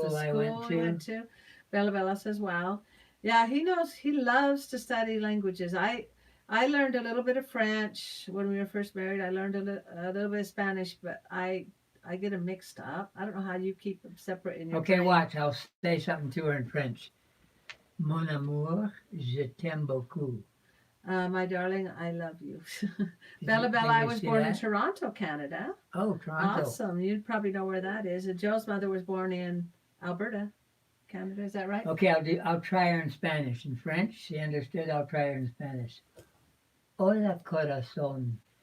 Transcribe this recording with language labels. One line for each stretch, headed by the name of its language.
English: The school I went to. Bella Bella says, "Wow, yeah, he knows. He loves to study languages. I learned a little bit of French when we were first married. I learned a little bit of Spanish, but I get them mixed up. I don't know how you keep them separate in your Okay, brain. watch. I'll say something to her in French.
French: Mon amour, je t'aime beaucoup.
English: My darling, I love you." Bella Bella, I was born in Toronto, Canada. Oh, Toronto. Awesome. You probably know where that is. And Joe's mother was born in Alberta, Canada. Is that right? Okay, I'll try her in Spanish. In French, she understood. I'll try her in Spanish.
Spanish: Hola, corazón.